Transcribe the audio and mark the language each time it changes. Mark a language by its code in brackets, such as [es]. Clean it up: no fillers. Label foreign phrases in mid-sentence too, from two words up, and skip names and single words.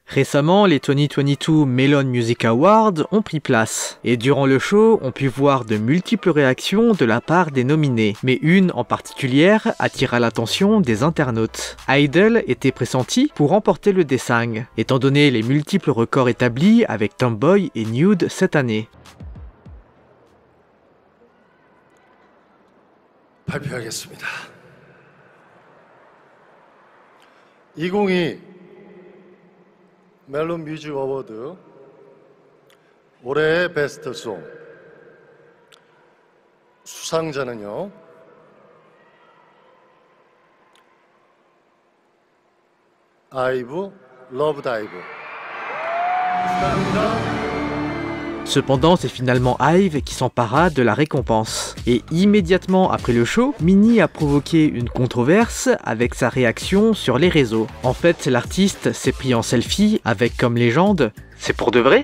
[fr] Récemment, les 2022 Melon Music Awards ont pris place, et durant le show, on put voir de multiples réactions de la part des nominés, mais une en particulière attira l'attention des internautes. Idol était pressenti pour remporter le Daesang, étant donné les multiples records établis avec Tomboy et Nude cette année. [ko] 발표하겠습니다. 2022 멜론 뮤직 어워드 올해의 베스트 송 수상자는요. 아이브 러브 다이브. [fr] Cependant, c'est finalement IVE qui s'empara de la récompense. Et immédiatement après le show, Minnie a provoqué une controverse avec sa réaction sur les réseaux. En fait, l'artiste s'est pris en selfie avec comme légende « C'est pour de vrai ?»